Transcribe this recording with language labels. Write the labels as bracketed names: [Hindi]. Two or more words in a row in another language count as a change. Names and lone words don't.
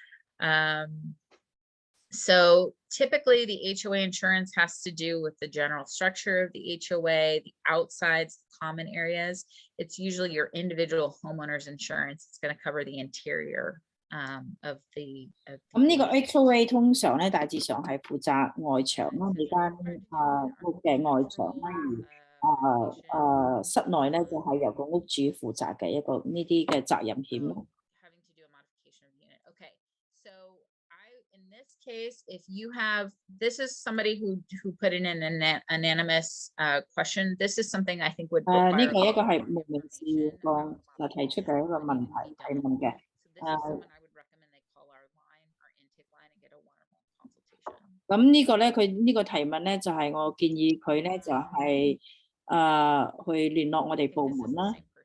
[English] So typically the HOA insurance has to do with the general structure of the HOA, the outsides, common areas. It's usually your individual homeowner's insurance. It's going to cover the interior of the. [Cantonese] 咁呢個 HOA 通常咧大致上係負責外牆啦，你間屋嘅外牆啦，而室內咧就係由個屋主負責嘅一個呢啲嘅責任險咯。 [English] In this case, if you have, this is somebody who put in an anonymous question. This is something I think would require. [Cantonese] 呢個一個係無名氏提出嘅一個問題提問嘅。咁呢個咧，佢呢個提問咧，就係我建議佢咧，就係去聯絡我哋部門啦。